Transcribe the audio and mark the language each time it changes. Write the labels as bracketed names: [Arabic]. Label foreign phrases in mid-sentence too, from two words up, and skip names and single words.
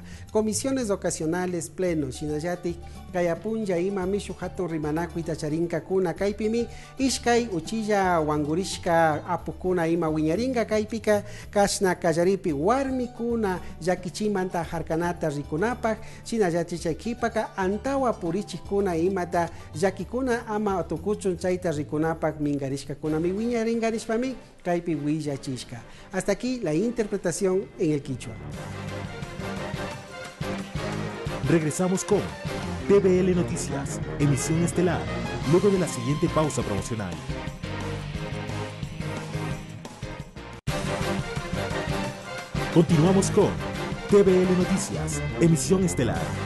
[Spanish] Comisiones ocasionales pleno [Quechua] Shinallati kayapunja ima mishu hatun rimanaku itacharinka kuna kaypimi ishkay uchilla wangurishka apukuna ima wiñaringa kaypika kasna kallaripi warmi kuna llakichimanta harkanata rikunapak Shinallati chaykipaka antawa purichik kuna imata llakikuna ama tukuchun chayta rikunapak mingarishka kuna mi wiñaringa nishpami kaypi willachishka. [Spanish] Hasta aquí la interpretación en el quichua. Regresamos con TVL Noticias, emisión estelar, luego de la siguiente pausa promocional. Continuamos con TVL Noticias, emisión estelar.